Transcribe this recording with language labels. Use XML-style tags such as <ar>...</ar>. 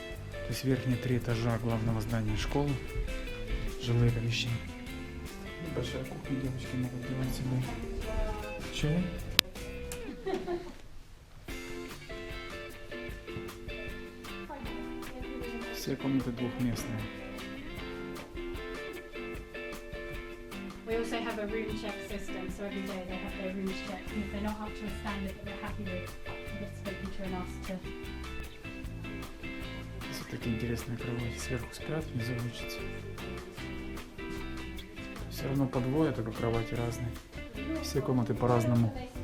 <ru>То есть верхние 3 этажа главного здания школы, жилые помещения. Небольшая кухня, девочки могут делать себе чай. Все комнаты двухместные.</ru> <en>We also have a room check system, so every day they have their rooms checked, and if they're not up to a standard that they're happy with, they get spoken to and asked to.</en> <ru>Здесь вот такие интересные кровати. Сверху спят, внизу учатся. Все равно по двое, только кровати разные. Все комнаты по-разному.</ru>